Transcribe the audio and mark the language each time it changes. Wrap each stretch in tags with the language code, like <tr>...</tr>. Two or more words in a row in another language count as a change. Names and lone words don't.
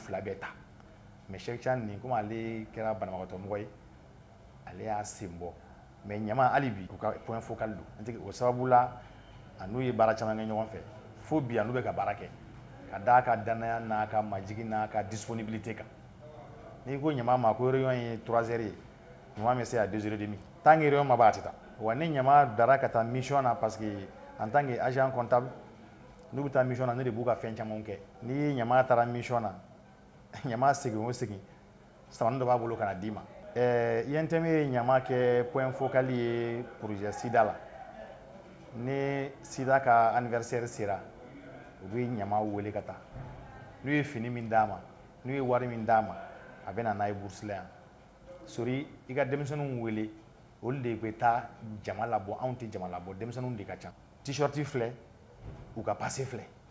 <bm>fila bɛɛ ta mais Cheikh Can nin komi ale kɛra banabagatɔmɔgɔ ye ale y'a sen bɔ mais ɲama hali bi u ka</bm> <fr>point focal</fr> <bm>don o sababu la a n'u ye baara caman kɛ ɲɔgɔn fɛ fo bi a n'u bɛ ka baara kɛ ka d'a ka danaya n'a ka majigi n'a ka disponibilité kan n'i ko ɲama ma ko réunion ye 3 heures ye ɲama bɛ se</bm> <fr>à 2 heures et demie tant que réunion</fr> <bm>ma ban a tɛ taa wa ni ɲama dara ka taa mission na</bm> <fr>parce que en tant que agent comptable</fr> <bm>n'u bɛ taa mission na ne de b'u ka fɛn camanw kɛ n'i ye ɲama taara mission na ɲama segin o segin samani dɔ b'a bolo ka na d'i ma INTM ye ɲama kɛ</bm> <fr>point focal</fr> <bm>ye</bm> <fr>projet sida</fr> <bm>la ni sida ka anniversaire sera u bɛ ɲama wele ka taa n'u ye fini min d'a ma n'u ye wari min d'a ma a bɛ na n'a ye bourse la yan Sori i ka denmisɛnninw wele olu de bɛ taa jama labɔ anw tɛ jama labɔ denmisɛnninw de ka ca t-shirt filɛ u ka passe filɛ</bm>